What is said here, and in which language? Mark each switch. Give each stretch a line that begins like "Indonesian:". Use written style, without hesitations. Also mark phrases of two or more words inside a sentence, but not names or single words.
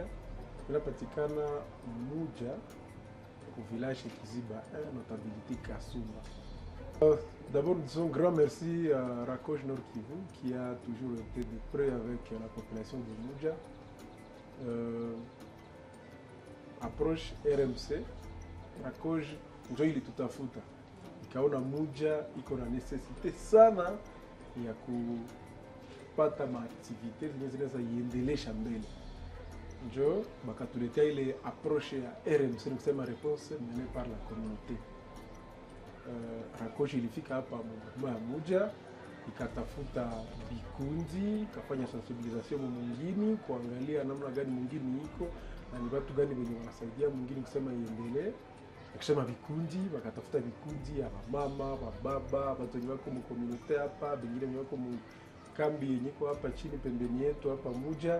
Swahili: Tunapatikana Muja
French: au village
Swahili: Kiziba, notabilité Kasumba.
French: D'abord, disons un grand merci à Rakoj Nord Kivu qui a toujours été de près avec la population de Muja.
Swahili: approche RMC Rakoj njo ilitutafuta, ikaona Muja iko na necessite sana ya kupata maaktivite zenye zinaweza iendelesha mbele, njo bakatuletea ile approche ya RMC, ni kusema
French: réponse menée par la communauté.
Swahili: Rakoj ilifika hapa mwa Muja, ikatafuta vikundi, ikafanya sensibilisation mwingine, kuangalia namna gani mwingine iko na ni watu gani wenye wanasaidia mwingine kusema iendelee. Akisema vikundi, wakatafuta vikundi ya mama, baba, watu wenye wako mu community hapa, wengine wenye wako mu kambi yenye iko hapa chini pembeni yetu hapa Muja.